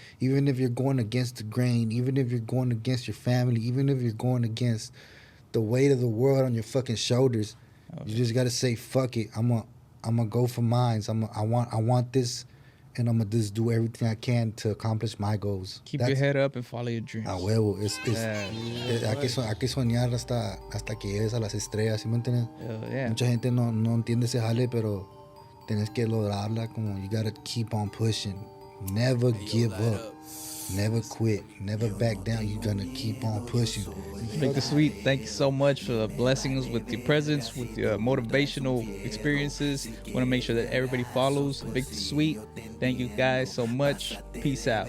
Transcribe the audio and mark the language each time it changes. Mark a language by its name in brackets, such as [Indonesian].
[English] Even if you're going against the grain, even if you're going against your family, even if you're going against the weight of the world on your fucking shoulders, you just got to say, fuck it. I'm gonna go for mine. I want this, and I'm going to just do everything I can to accomplish my goals. Keep your head up and follow your dreams. [Spanish] A huevo. Hay que soñar hasta que llegues a las estrellas, ¿sí me entiendes? Mucha gente no entiende ese jale, pero tienes que lograrla. [English] Como you got to keep on pushing. Never give up. Never quit. Never back down. You're going to keep on pushing. Victa Sweet, thank you so much for blessing us with your presence, with your motivational experiences. Want to make sure that everybody follows Victa Sweet. Thank you guys so much. Peace out.